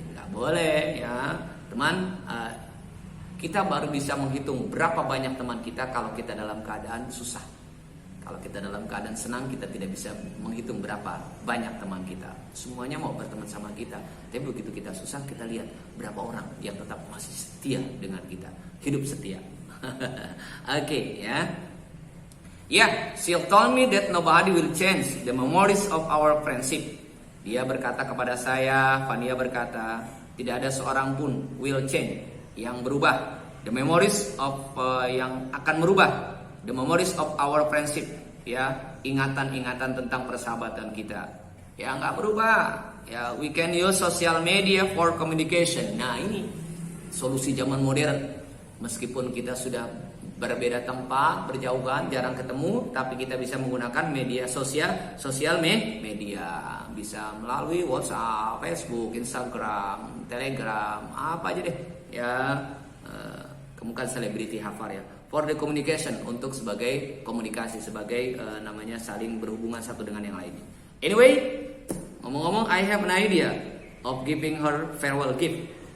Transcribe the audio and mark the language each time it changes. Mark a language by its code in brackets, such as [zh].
[id] Nggak boleh, ya, teman. Kita baru bisa menghitung berapa banyak teman kita kalau kita dalam keadaan susah. Kalau kita dalam keadaan senang, kita tidak bisa menghitung berapa banyak teman kita. Semuanya mau berteman sama kita. Tapi begitu kita susah, kita lihat berapa orang yang tetap masih setia dengan kita. Hidup setia. Oke, ya. [en] Yeah, she told me that nobody will change the memories of our friendship. [id] Dia berkata kepada saya, Vania berkata, tidak ada seorang pun [en] will change, [id] yang berubah. [en] The memories of [id] yang akan merubah. [en] The memories of our friendship, [id] ya, ingatan-ingatan tentang persahabatan kita, ya, nggak berubah. [en] Ya, we can use social media for communication. [id] Nah, ini solusi zaman modern. Meskipun kita sudah berbeda tempat, berjauhan, jarang ketemu, tapi kita bisa menggunakan media sosial media, bisa melalui WhatsApp, Facebook, Instagram, Telegram, apa aja deh, ya. Kamu kan selebriti hafal, ya. [en] For the communication, [id] untuk sebagai komunikasi, sebagai namanya saling berhubungan satu dengan yang lainnya. [en] Anyway, [id] ngomong-ngomong, [en] I have an idea of giving her farewell gift.